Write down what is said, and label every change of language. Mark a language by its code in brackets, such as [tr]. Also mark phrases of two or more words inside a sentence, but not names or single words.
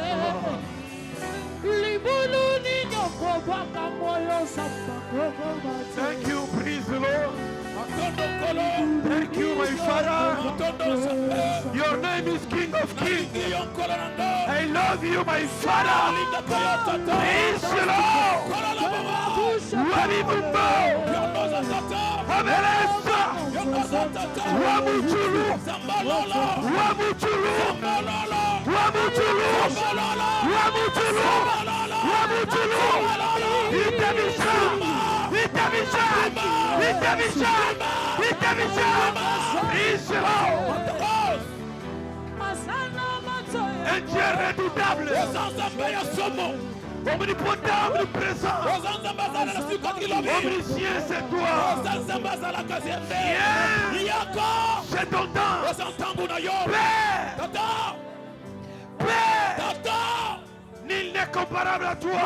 [en] Libulu ninyo kobaka moyo samba koko mate. Thank you, praise the Lord. Thank you, my Father. Your name is King of Kings. I love you, my Father. Praise the Lord. Wabibumbo. Abelesa. Wabutulu. Wabutulu. Wabutulu. Wabutulu. Wabutulu. Itabisha. Itabisha. Itabisha. Itabisha. Praise the Lord. [fr] Un Dieu redoutable, omnipotent, omniprésent, omniscient, c'est toi. Viens, c'est ton temps. Père, nul n'est comparable à toi.